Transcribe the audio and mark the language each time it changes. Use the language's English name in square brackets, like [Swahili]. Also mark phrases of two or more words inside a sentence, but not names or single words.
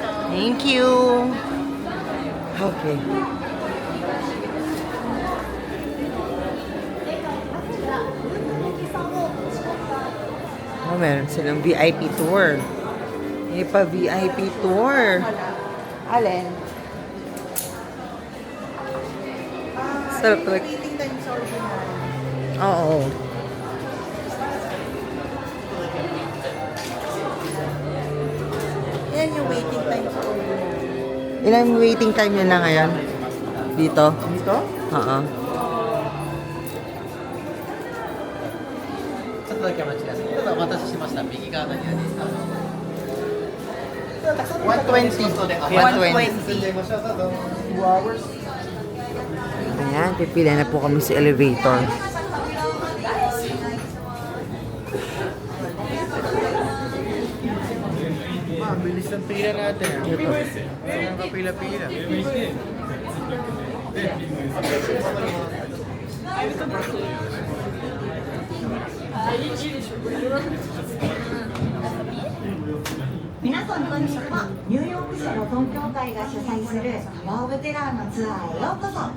[English] Thank you. Okay. [Filipino] Oh, meron silang [English] VIP tour. [Filipino] May pa [English] VIP tour. [Filipino] Alin? Sarap talaga. Oo. Yan yung [English] waiting time [Filipino] sa Ilang [English] waiting time [Filipino] nila ngayon? Dito? Dito? Oo. [Japanese] ちょっとだけお待ちください。ただお待たせしました。右側の入ですか。 [English] 120. 2 hours. [Filipino] Ayan, pipila na po kami sa elevator. Ang bilis ng pila natin. Ito. Ang kapila-pila. [Japanese] みなさん こんにちは. ニューヨーク市保存協会が主催するタワー・オブ・テラーのツアーへようこそ。